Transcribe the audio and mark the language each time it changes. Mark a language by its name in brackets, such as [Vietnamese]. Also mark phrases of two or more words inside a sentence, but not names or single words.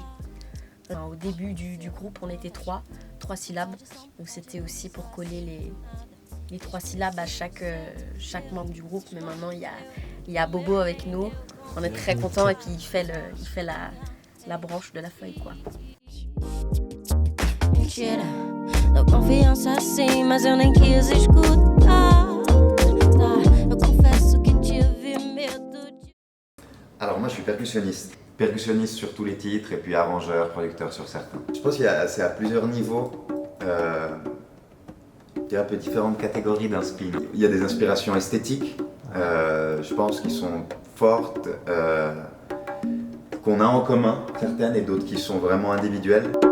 [French] Enfin, au début du groupe on était trois syllabes, donc c'était aussi pour coller les 3 syllabes à chaque membre du groupe, mais maintenant il y a Bobo avec nous, on est très contents et puis il fait la branche de la feuille quoi. [Portuguese] A confiança assim, mas eu nem quis escutar. Eu confesso que tive medo de... [French] Alors moi je suis percussionniste. Percussionniste sur tous les titres et puis arrangeur, producteur sur certains. Je pense que c'est à plusieurs niveaux. Il y a un peu différentes catégories d'inspi. Il y a des inspirations esthétiques, je pense, qui sont fortes, qu'on a en commun, certaines, et d'autres qui sont vraiment individuelles.